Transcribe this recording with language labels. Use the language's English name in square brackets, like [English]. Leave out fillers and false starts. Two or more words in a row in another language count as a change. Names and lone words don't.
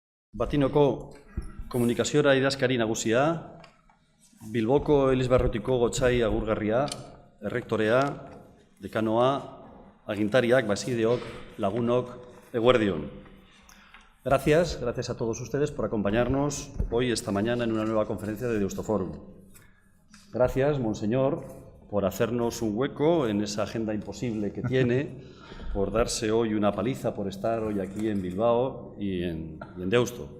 [Basque] Batinoko komunikaziora idazkari nagusia, Bilboko Elizbarrutiko gotzai agurgarria, errektorea, dekanoa, agintariak, basideok, lagunok, eguerdion. [Spanish] Gracias a todos ustedes por acompañarnos hoy, esta mañana, en una nueva conferencia de Deustoforum. Gracias, Monseñor, por hacernos un hueco en esa agenda imposible que tiene, por darse hoy una paliza, por estar hoy aquí en Bilbao y en Deusto.